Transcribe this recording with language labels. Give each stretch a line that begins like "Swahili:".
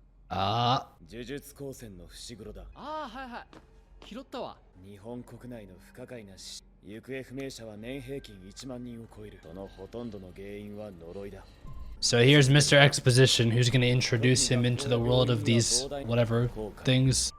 Japanese: Ah. Jujutsu Kaisen の伏黒だ。ああ、はいはい。拾ったわ。日本国内の不可解な死。行方不明者は年平均1万人を超える。そのほとんどの原因は呪いだ。
English: So here's Mr. Exposition, who's going to introduce him into the world of these whatever things.